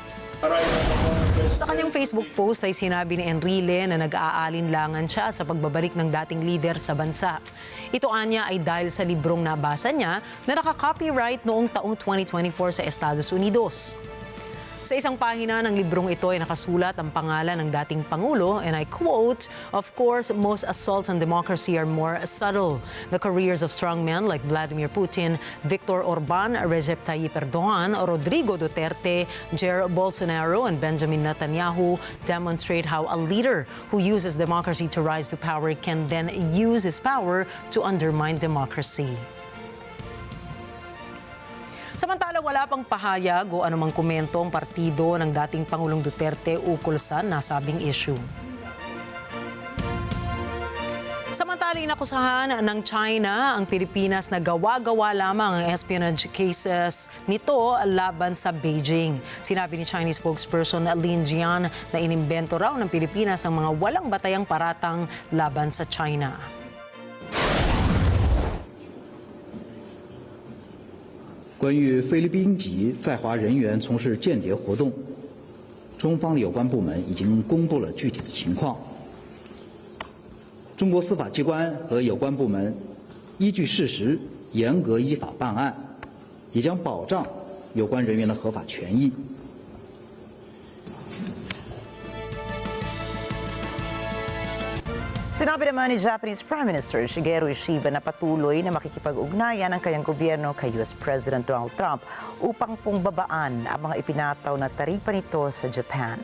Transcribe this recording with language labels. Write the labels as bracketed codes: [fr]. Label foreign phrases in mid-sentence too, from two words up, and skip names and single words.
[tl] Sa kanyang Facebook post ay sinabi ni Enrile na nag-aalinlangan siya sa pagbabalik ng dating leader sa bansa. Ito anya ay dahil sa librong nabasa niya na naka-copyright noong taong 2024 sa Estados Unidos. Sa isang pahina ng librong ito ay nakasulat ang pangalan ng dating Pangulo, [en] and I quote, "Of course, most assaults on democracy are more subtle. The careers of strong men like Vladimir Putin, Viktor Orban, Recep Tayyip Erdogan, Rodrigo Duterte, Jair Bolsonaro, and Benjamin Netanyahu demonstrate how a leader who uses democracy to rise to power can then use his power to undermine democracy." [tl] Samantala, wala pang pahayag o anumang komento ang partido ng dating Pangulong Duterte ukol sa nasabing issue. Samantala, inakusahan ng China ang Pilipinas na gawa-gawa lamang ang [en] espionage cases [tl] nito laban sa Beijing. Sinabi ni [en] Chinese spokesperson [tl] Lin Jian na inimbento raw ng Pilipinas ang mga walang batayang paratang laban sa China. [zh] 关于菲律宾籍在华人员从事间谍活动，中方的有关部门已经公布了具体的情况。中国司法机关和有关部门依据事实，严格依法办案，也将保障有关人员的合法权益。 [tl] Sinabi naman ni [en] Japanese Prime Minister [tl] Shigeru Ishiba na patuloy na makikipag-ugnayan ang kanyang gobyerno kay [en] US President [tl] Donald Trump upang pungbabaan ang mga ipinataw na taripa nito sa Japan.